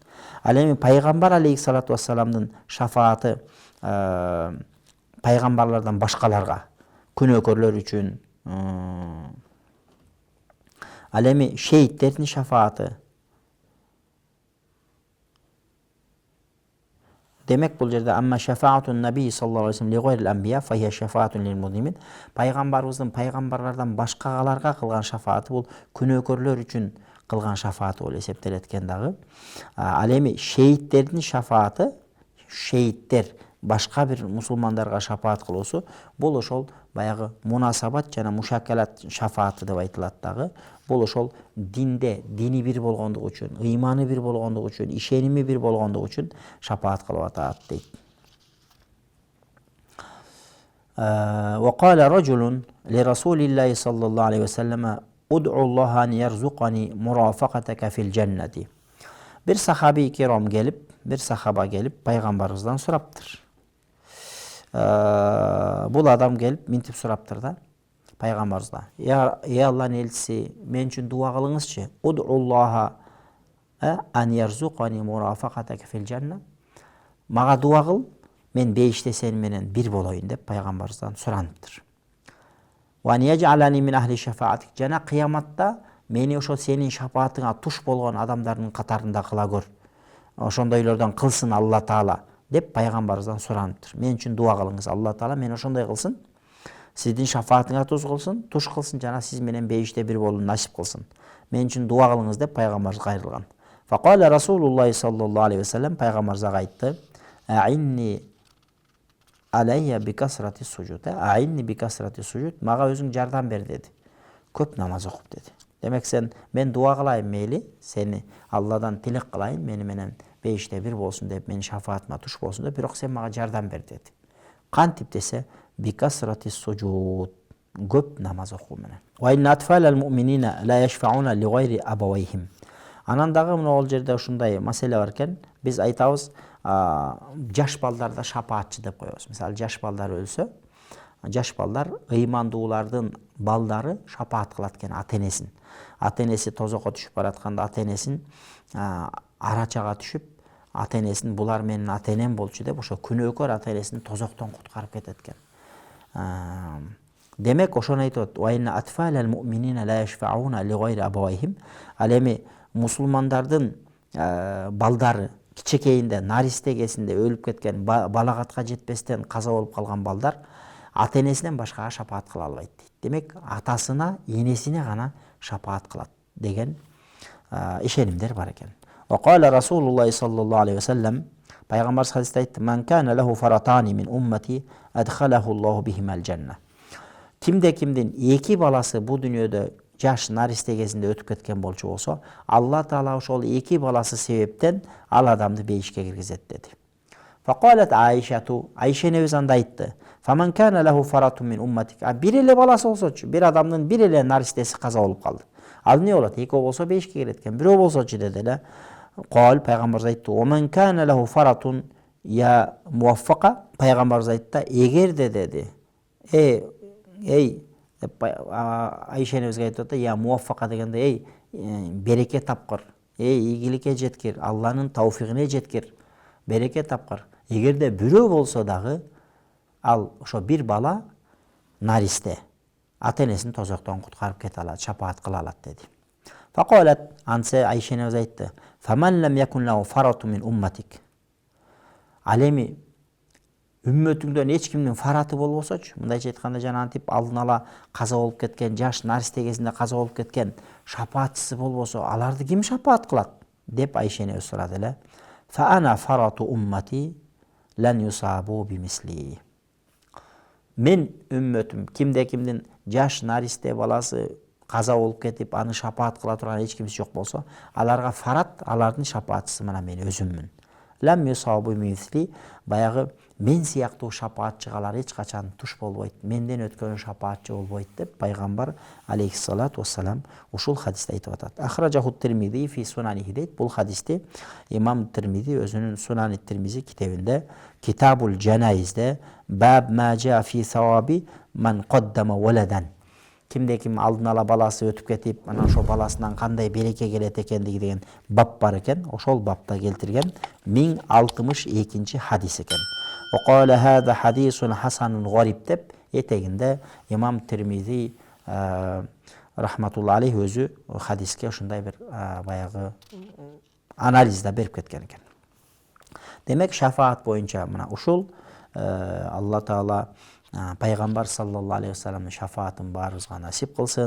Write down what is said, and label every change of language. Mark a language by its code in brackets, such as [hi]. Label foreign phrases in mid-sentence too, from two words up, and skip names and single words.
[ky] Ал эми пайгамбар [ar] عليه الصلاة والسلام [ky] шафааты пайгамбарлардан башкаларга, күнөөкөрлөр үчүн, ал эми шейиттердин шафааты. Демек, бул жерде [ar] أما شفاعة النبي صلى الله عليه وسلم لغير الأنبياء فهي شفاعة للمذنبين. [ky] Пайгамбарыбыздын пайгамбарлардан башкаларга кылган шафааты бул күнөөкөрлөр үчүн кылган шафааты болуп эсептелет экен дагы. Ал эми шейиттердин шафааты, шейиттер башка бир мусулмандарга шафаат кылуусу, бул ошол баягы мунасабат жана мушакалат шафааты деп айтылат дагы. Бул ошол динде, дини бир болгондугу үчүн, ыйманы бир болгондугу үчүн, ишеними бир болгондугу үчүн шафаат кылып атат дейт. [ar] وقال رجل لرسول الله صلى الله عليه وسلم ادع الله أن يرزقني مرافقتك في الجنة. [ky] Бир сахаби керам келип, бир сахаба келип пайгамбарыбыздан сураптыр. Бул адам келип минтип сураптыр да пайгамбарыбыздан: "Я Аллахнын элчиси, мен үчүн дуа кылыңызчы. [ar] ادع الله أن يرزقني مرافقتك في الجنة. [ky] Мага дуа кыл, мен бейиште сени менен бир болоюн" деп пайгамбарыбыздан сураныптыр. [ar] وأن يجعلني من أهل شفاعتك. [ky] Жана кыяматта мени ошо сенин шафаатыңа туш болгон адамдардын катарында кыла көр. Ошондойлордон кылсын Алла Таала деп пайгамбарыбыздан сураныптыр. Мен үчүн дуа кылыңыз, Алла Таала мен ошондой кылсын, сиздин шафаатыңа туш кылсын жана сиз менен бейиште бир болууну насип кылсын. Мен үчүн дуа кылыңыз деп пайгамбарыбыз кайрылган. [ar] فقال رسول الله صلى الله عليه وسلم, [ky] пайгамбарыбыз айтты: [ar] "أعني علي بكثرة السجود." أعني بكثرة السجود. [ky] Мага өзүң жардам бер деди. Көп намаз окуп деди. Демек мен дуа кылайын мейли, сени Алладан тилек кылайын, мени менен бейиште бир болсун деп, менин шафаатыма туш болсун деп, бирок сен мага жардам бер деди. Кантип десе, [ar] بكثرة السجود, [ky] көп намаз окуу менен. [ar] وإن أطفال المؤمنين لا يشفعون لغير آبائهم. [ky] Анан дагы мына ол жерде ушундай маселе бар экен. Биз айтабыз, жаш балдарда шапаатчы деп коебуз. Мисалы, жаш балдар өлсө, жаш балдар, ыймандуулардын балдары шапаат кылат экен ата-энесин. Ата-энеси тозокко түшүп баратканда ата-энесин арачага түшүп, ата-энесин булар менин ата-энем болчу деп, ошо күнөөкөр ата-энесин тозоктон куткарып кетет экен. Демек, ошону айтат: [ar] "وإن أطفال المؤمنين لا يشفعون لغير آبائهم." [ky] Ал эми мусулмандардын балдары кичекейинде, наристе кезинде өлүп кеткен, балагатка жетпестен каза болуп калган балдар ата-энесинен башкага шапаат кыла албайт дейт. Демек атасына, энесине гана шапаат кылат деген ишенимдер бар экен. [ar] وقال رسول الله صلى الله عليه وسلم, [ky] пайгамбарыбыз хадисте айтты: [ar] "من كان له فرطان من أمتي أدخله الله بهما الجنة." [ky] Кимде-кимдин эки баласы бу дүйнөдө жаш наристе кезинде өтүп кеткен болчу болсо, Алла Таала ошол эки баласы себептен ал адамды бейишке киргизет деди. Факалат Айшату, Айша энебиз анда айтты: [ar] "فمن كان له فرط من أمتك." [ky] Бир эле баласы болсочу, бир адамдын бир эле наристеси каза болуп калды. Ал эмне болот? Экөө болсо бейишке кирет экен, бирөө болсочу деди эле. Кол пайгамбарыбыз айтты: [ar] "ومن كان له فرط يا موفقة." [ky] Пайгамбарыбыз айтты: "Эгерде деди, эй Айша энебизге айтып атат, [ar] يا موفقة [ky] дегенде, эй береке тапкыр, ийгиликке жеткир, Алланын тауфигине жеткир, береке тапкыр. Эгерде бирөө болсо дагы ал ошо бир бала наристе ата-энесин тозоктон куткарып кете алат, шапаат кыла алат" деди. Факалат, ансе Айша энебиз айтты: [ar] "فمن لم يكن له فرط من أمتك." [ky] Ал эми үммөтүңдөн эч кимдин фараты болбосочу, мындайча айтканда жана антип алдын ала каза болуп кеткен, жаш наристе кезинде каза болуп кеткен шапаатчысы болбосо, аларды ким шапаат кылат деп Айша энебиз сурады эле. [ar] فأنا فرط أمتي لن يصابوا بمثلي. [ky] Мен үммөтүм, кимде-кимдин жаш наристе баласы каза болуп кетип, аны шапаат кыла турган эч кимиси жок болсо, аларга фарат, алардын шапаатчысы мына мен өзүммүн. [ar] لم يصابوا بمثلي, [ky] баягы мен сыяктуу шапаатчыгалар эч качан туш болбойт, менден өткөн шапаатчы болбойт деп пайгамбар [ar] عليه الصلاة والسلام [ky] ушул хадисте айтып атат. [ar] أخرجه الترمذي في سننه [ky] дейт. Бул хадисти имам Тирмизи өзүнүн Сунани Тирмизи китебинде Китабул Жанайизде [ar] باب ما جاء في ثواب من قدم ولدا. [ky] Кимде-ким алдын ала баласы өтүп кетип, анан ошол баласынан кандай береке келет экендиги деген бап бар экен. Ошол бапта келтирген 1062 хадис экен. [ar] وقال هذا حديث حسن غريب [ky] деп этегинде имам Тирмизи [ar] رحمة الله عليه [ky] өзү хадиске ушундай бир баягы анализде берип кеткен экен. Демек шафаат боюнча мына ушул Алла Таала пайгамбар [ar] صلى الله عليه وسلم [ky] шафаатын баарыбызга насип кылсын.